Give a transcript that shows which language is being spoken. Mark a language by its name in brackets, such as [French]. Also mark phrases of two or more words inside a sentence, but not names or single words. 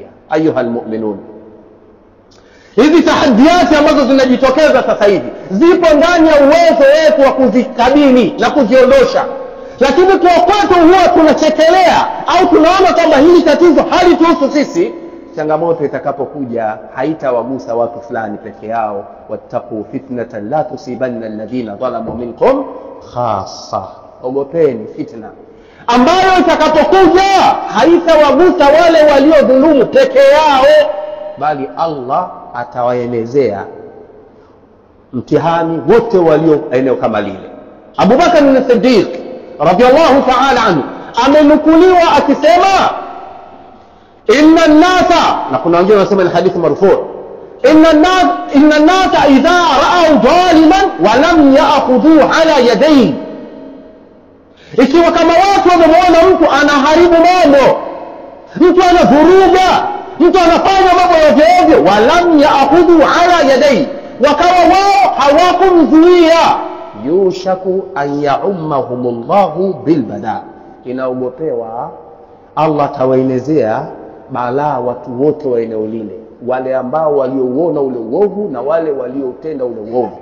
[Arabic] أيها المؤمنون, [Swahili] hizi tahaddiati ambazo zinajitokeza sasa hivi zipo ndani ya uwezo wetu wa kuzikabili na kuziondosha, lakini kwa kwetu huwa tunachekelea au tunaona kwamba hili tatizo halituhusu sisi. Changamoto itakapokuja haitawagusa watu fulani peke yao. [Arabic] واتقوا فتنة لا تصيبن الذين ظلموا منكم خاصة, [Swahili] ogopeni fitna ambayo itakapokuja haitawagusa wale waliodhulumu peke yao, bali Allah atawaenezea mtihani wote walio eneo kama lile. Abu Bakar as-Siddiq [Arabic] رضي الله تعالى عنه [Swahili] amenukuliwa akisema [Arabic] إن الناس, [Swahili] na kuna wengine wanasema ni hadithi marfu', [Arabic] إن الناس إذا رأوا ظالما ولم يأخذوا على يديه, [Swahili] ikiwa kama watu wameona mtu anaharibu mambo, mtu anavuruga, mtu anafanya mambo ya ovyo, [Arabic] ولم يأخذوا على يديه, [Swahili] wakawa wao hawakumzuia, [Arabic] يوشك أن يعمهم الله بالبلاء, [Swahili] inaogopewa Allah tawaenezea balaa watu wote wa eneo lile, wale ambao waliouona ule uovu na wale waliotenda ule uovu.